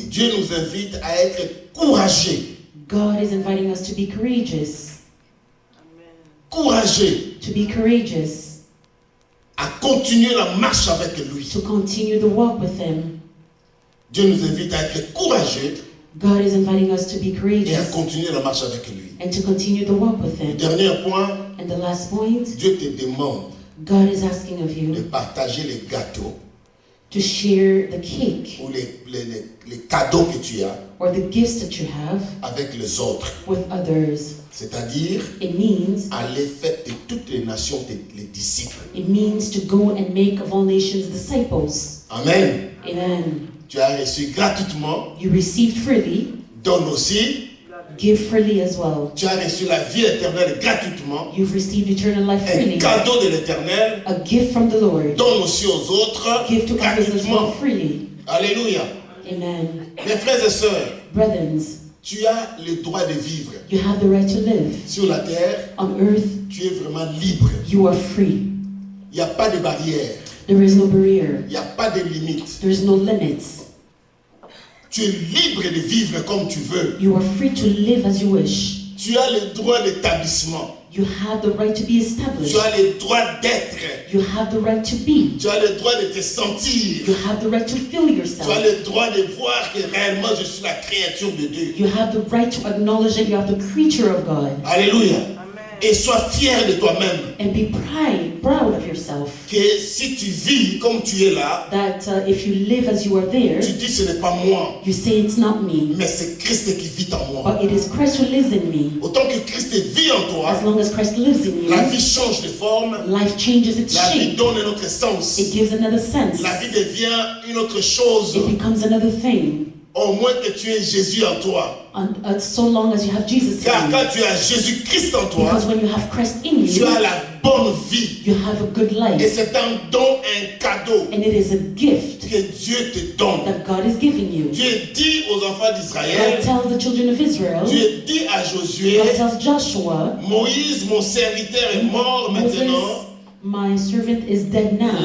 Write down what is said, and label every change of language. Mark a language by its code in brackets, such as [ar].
[fr] Dieu nous invite à être courageux. [en] God is inviting us to be courageous, [fr] Courageux [en] to be courageous, [fr] à continuer la marche avec lui. [en] to continue the walk with Him. [fr] Dieu nous invite à être courageux [en] God is inviting us to be [fr] et à [en] courageous [fr] continuer la marche avec lui. [en] and to continue the walk with Him. [fr] Dernier point, [en] And the last point, [fr] Dieu te demande [en] God is asking of [fr] de [en] you [fr] partager les gâteaux [en] to share the cake [fr] ou les cadeaux que tu as [en] or the gifts that you have [fr] avec les autres. [en] with others. [fr] C'est-à-dire, [en] It means [fr] aller faire de toutes les nations les disciples. [en] to go and make of all nations disciples. [fr] Amen. [en] Amen. [fr] Tu as reçu gratuitement, [en] You received freely, [fr] donne aussi. [en] give freely as well. [fr] Tu as reçu la vie éternelle gratuitement, [en] You've received eternal life [fr] un [en] freely, [fr] cadeau de l'éternel, [en] a gift from the Lord. [fr] donne aussi aux autres [en] Give to others as well [fr] gratuitement. [en] freely. [fr] Alléluia. [en] Amen. [fr] Mes frères et sœurs, [en] Brethren, [fr] tu as le droit de vivre [en] you have the right to live. [fr] sur la terre. [en] On earth, [fr] Tu es vraiment libre. [en] you are free. [fr] Il n'y a pas de barrière, [en] There is no barrier. [fr] il n'y a pas de limite. [en] There is no limits. [fr] Tu es libre de vivre comme tu veux. [en] You are free to live as you wish. [fr] Tu as le droit d'établissement. [en] You have the right to be established. [fr] Tu as le droit d'être. [en] You have the right to be. [fr] Tu as le droit de te sentir. [en] You have the right to feel [fr] Tu as [en] yourself. [fr] le droit de voir que réellement je suis la créature de Dieu. [en] You have the right to acknowledge that you are the creature of God. [fr] Alléluia. Et sois fier de toi-même. [en] And be proud of yourself. [fr] Que si tu vis comme tu es là, [en] That if you live as you are there, [fr] tu dis ce n'est pas moi, [en] you say it's not me, [fr] mais c'est Christ qui vit en moi. [en] but it is Christ who lives in me. [fr] Autant que Christ vit en toi, [en] As long as Christ lives in [fr] la [en] you, [fr] vie change de forme, [en] life changes its [fr] la vie [en] shape. [fr] donne un autre sens. [en] It gives another sense. [fr] La vie devient une autre chose. [en] It becomes another thing. [fr] Au moins que tu aies Jésus en toi. [en] So long as you have Jesus [fr] Car [en] in you. [fr] quand tu as Jésus-Christ en toi, [en] Because when you have Christ in [fr] tu [en] you, [fr] as la bonne vie. [en] you have a good [fr] Et [en] life. [fr] c'est un don, un cadeau [en] And it is a gift [fr] que Dieu te donne. [en] that God is giving you. [fr] Dieu dit aux enfants [en] God [fr] d'Israël, [en] tells the children of Israel, [fr] Dieu dit à Josué, [en] God tells Joshua, [fr] Moïse, mon serviteur, est mort maintenant. [en] Moses, my servant is dead now.